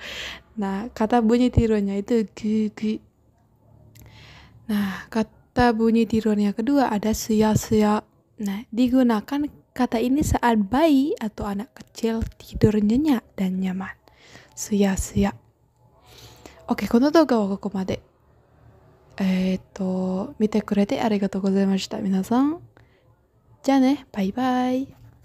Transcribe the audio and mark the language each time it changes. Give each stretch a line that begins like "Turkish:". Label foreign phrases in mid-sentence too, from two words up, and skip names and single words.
Indonesian: Nah, kata bunyi tiruannya itu gu. Nah, kata bunyi tiruan yang kedua ada sia-sia. Nah, digunakan kata ini saat bayi atau anak kecil tidur nyenyak dan nyaman. Sia-sia. Oke,
Japanese: この動画はここまで。見てくれてありがとうございました。皆さん。じゃあね、バイバイ。